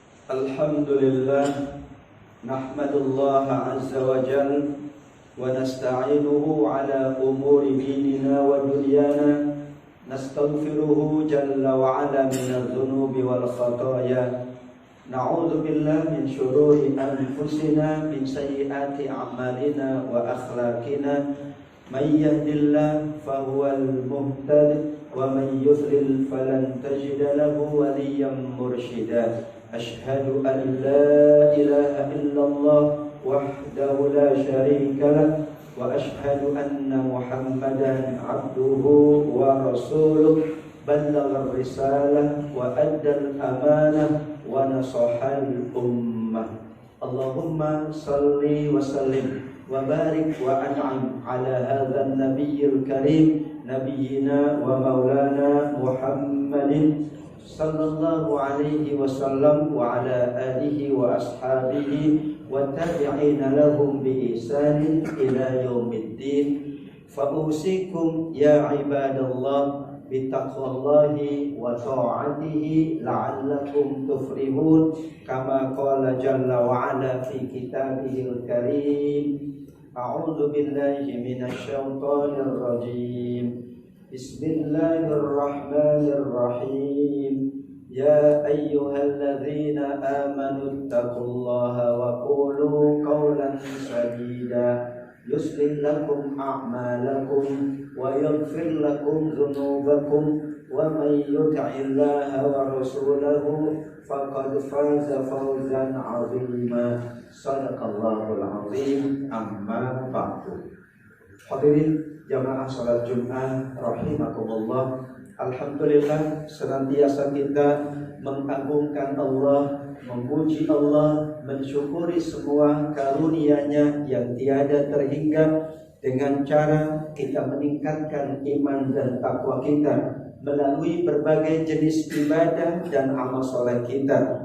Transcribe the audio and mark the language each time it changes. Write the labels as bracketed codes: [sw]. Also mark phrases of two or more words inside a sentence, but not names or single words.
[ar] الحمد لله، نحمد الله عز وجل ونستعينه على أمور ديننا ودنيانا، نستغفره جل وعلا من الذنوب والخطايا، نعوذ بالله من شرور أنفسنا، من سيئات أعمالنا وأخلاقنا، من يهده الله فهو المهتدي ومن يضلل فلن تجد له وليا مرشدا. أشهد أن لا إله إلا الله وحده لا شريك له وأشهد أن محمدا عبده ورسوله, بلغ الرسالة وأدى الأمانة ونصح الأمة. اللهم صل وسلم وبارك وأنعم على هذا النبي الكريم، نبينا ومولانا محمد صلى الله عليه وسلم وعلى آله وأصحابه وتابعين لهم بإحسان إلى يوم الدين. فأوصيكم يا عباد الله بتقوى الله وطاعته لعلكم تفلحون، كما قال جل وعلا في كتابه الكريم. أعوذ بالله من الشيطان الرجيم. بسم الله الرحمن الرحيم. يا أيها الذين آمنوا اتقوا الله وقولوا قولا سديدا يصلح لكم أعمالكم ويغفر لكم ذنوبكم ومن يطع الله ورسوله فقد فاز فوزا عظيما. صدق الله العظيم. أما بعد. [id] Hadirin jamaah salat Jumat rahimakumullah. Alhamdulillah, senantiasa kita mengagungkan Allah, memuji Allah, mensyukuri semua karunia-Nya yang tiada terhingga dengan cara kita meningkatkan iman dan takwa kita melalui berbagai jenis ibadah dan amal soleh kita.